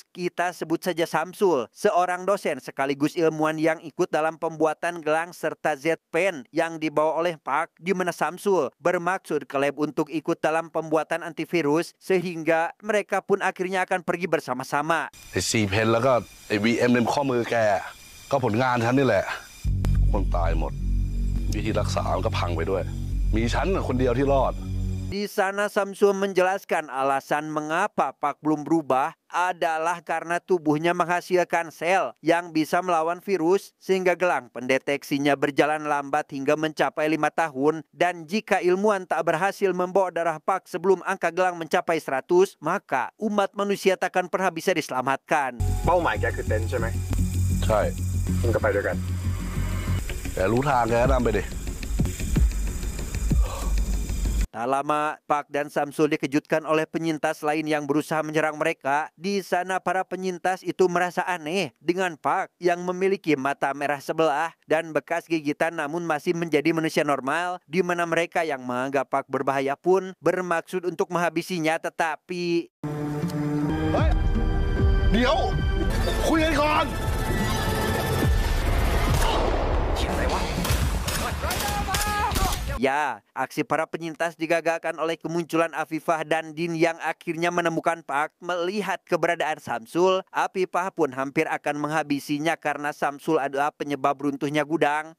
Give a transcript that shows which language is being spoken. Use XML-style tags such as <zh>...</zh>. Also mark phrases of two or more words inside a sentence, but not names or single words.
<id>Kita sebut saja Samsul, seorang dosen sekaligus ilmuwan yang ikut dalam pembuatan gelang serta Z-Pen yang dibawa oleh Pak, di mana Samsul bermaksud ke lab untuk ikut dalam pembuatan antivirus sehingga mereka pun akhirnya akan pergi bersama-sama.</id> <th>ไอ้ 4 เพนแล้วก็ไอ้ VM ในข้อมือแกก็ผลงานฉันนี่แหละคนตายหมดวิธีรักษามันก็พังไปด้วย มีฉันคนเดียวที่รอด</th> <id>Di sana Samsul menjelaskan alasan mengapa Pak belum berubah adalah karena tubuhnya menghasilkan sel yang bisa melawan virus sehingga gelang pendeteksinya berjalan lambat hingga mencapai 5 tahun, dan jika ilmuwan tak berhasil membawa darah Pak sebelum angka gelang mencapai 100, maka umat manusia takkan pernah bisa diselamatkan.</id> <th>เป้าหมายแกคือเต็นท์ใช่ไหม ใช่ มึงก็ไปด้วยกัน แกรู้ทางแกก็นำไปดิ</th> <id>Tak lama, Pak dan Samsul dikejutkan oleh penyintas lain yang berusaha menyerang mereka. Di sana para penyintas itu merasa aneh dengan Pak yang memiliki mata merah sebelah dan bekas gigitan namun masih menjadi manusia normal, di mana mereka yang menganggap Pak berbahaya pun bermaksud untuk menghabisinya, tetapi... เดี๋ยวคุยกันก่อน Ya, aksi para penyintas digagalkan oleh kemunculan Afifah dan Din yang akhirnya menemukan Pak. Melihat keberadaan Samsul, Afifah pun hampir akan menghabisinya karena Samsul adalah penyebab runtuhnya gudang.</id>